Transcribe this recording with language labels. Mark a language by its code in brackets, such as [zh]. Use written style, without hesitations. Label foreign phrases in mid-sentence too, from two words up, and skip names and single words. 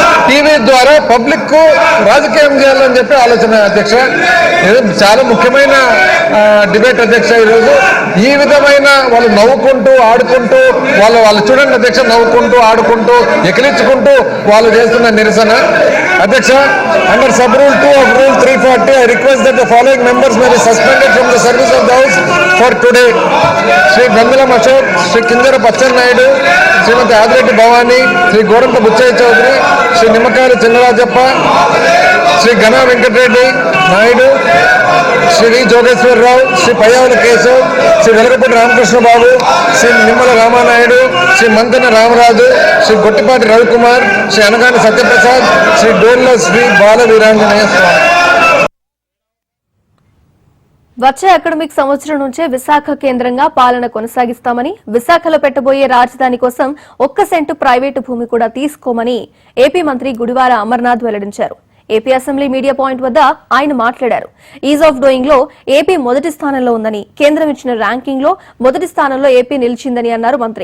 [te] టీవీ ద్వారా పబ్లిక్ కు రాజకీయం చేయాలని చెప్పి ఆలోచన అధ్యక్ష. ఇది చాలా ముఖ్యమైన డిబేట్ అధ్యక్ష. ఈరోజు ఈ విధమైన వాళ్ళు నవ్వుకుంటూ ఆడుకుంటూ వాళ్ళు చూడండి అధ్యక్ష, నవ్వుకుంటూ ఆడుకుంటూ ఎకిలించుకుంటూ వాళ్ళు చేస్తున్న నిరసన అధ్యక్ష. [en] under sub rule 2 of Rule 340 I request that the following members may be suspended from the service of the House for today: Shri Gandalam Ashok, Shri Kinjara Bachchan Naidu, Srimati Adireddy Bhavani, Shri Goranta Buchaya Chaudhary, Shri Nimakayala Chinnarajappa, Shri Gana Venkatreddy Naidu, Shri V. Jogeshwar Rao, Shri Payyavali Kesav, Shri Velagapudi Ramakrishna Babu, Shri Nimmala Rama Naidu, Shri Mantana Ramaraju, Shri Gottipati Ravikumar, Shri Anagani Satyaprasad, Shri Dolla Shri Bala Veeranjanaya Swami. [te] వచ్చే అకాడమిక్ సంవత్సరం నుంచే విశాఖ కేంద్రంగా పాలన కొనసాగిస్తామని, విశాఖలో పెట్టబోయే రాజధాని కోసం 1 సెంటు ప్రైవేటు భూమి కూడా తీసుకోమని ఏపీ మంత్రి గుడివాడ అమర్నాథ్ వెల్లడించారు. ఏపీ అసెంబ్లీ [en] media point [te] వద్ద ఆయన మాట్లాడారు. [en] ease of doing [te] లో ఏపీ మొదటి స్థానంలో ఉందని, కేంద్రం ఇచ్చిన ర్యాంకింగ్ లో మొదటి స్థానంలో ఏపీ నిలిచిందని అన్నారు మంత్రి.